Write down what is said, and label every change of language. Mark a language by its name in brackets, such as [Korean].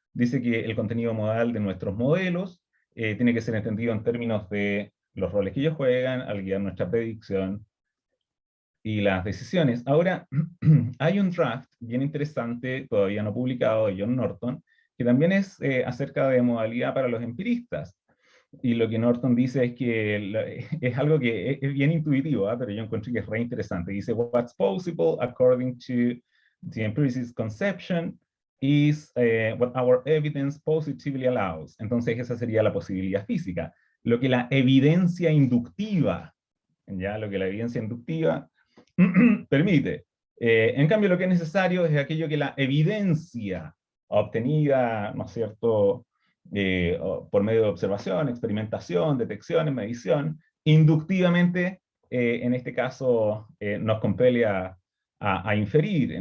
[Spanish] Dice que el contenido modal de nuestros modelos tiene que ser entendido en términos de los roles que ellos juegan al guiar nuestra predicción y las decisiones. Ahora, hay un draft bien interesante, todavía no publicado, de John Norton, que también es acerca de modalidad para los empiristas. Y lo que Norton dice es que es algo que es bien intuitivo, pero yo encuentro que es re interesante. Dice, [English] what's possible according to the empiricist conception is what our evidence positively allows. [Spanish] Entonces esa sería la posibilidad física. Lo que la evidencia inductiva, ¿ya? Lo que la evidencia inductiva permite. En cambio, lo que es necesario es aquello que la evidencia obtenida, ¿no es cierto?, por medio de observación, experimentación, detección, medición, inductivamente, en este caso, nos compele a inferir.